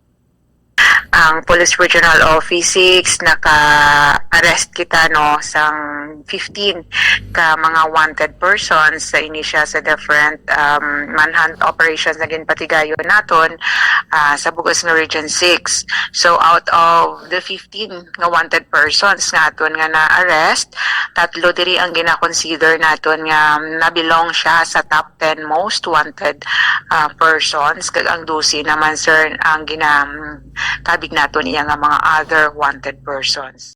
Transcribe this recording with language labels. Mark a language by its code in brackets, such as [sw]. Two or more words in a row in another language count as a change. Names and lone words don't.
[hil] Ang Police Regional Office 6 naka-arrest kita sang 15 ka mga [en] wanted persons [hil] sa inisya sa [en] different manhunt operations [hil] na ginpatigayon naton sa bugos nga Region 6. So [en] out of the 15 [hil] nga [en] wanted persons [hil] naton nga na-arrest, 3 diri ang gina-consider naton nga nabilong siya sa [en] top 10 most wanted persons, [hil] kag ang 12 naman sir ang kabig naton iya nga mga [en] other wanted persons.